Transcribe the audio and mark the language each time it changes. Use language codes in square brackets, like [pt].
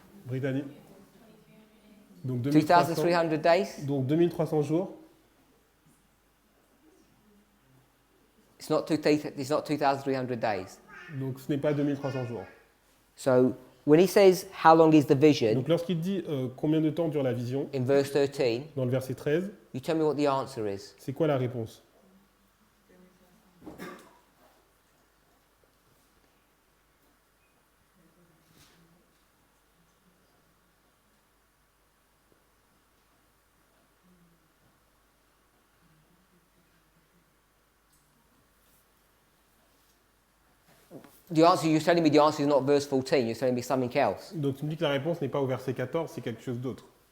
[fr] Brittany? Donc 2300, [en] 2,300 days? [fr] donc 2300 jours. [en] It's not 2,300 days. [fr] Donc ce n'est pas 2300 jours. [en] So when he says, how long is the vision, [fr] Donc lorsqu'il dit combien de temps dure la vision, [en] in verse 13, [fr] dans le verset 13, [en] you tell me what the answer is. [fr] c'est quoi la réponse? [en] The answer, you're telling me the answer is not verse 14, you're telling me something else. [fr] Donc tu me dis que la réponse n'est pas au verset 14, c'est quelque chose d'autre.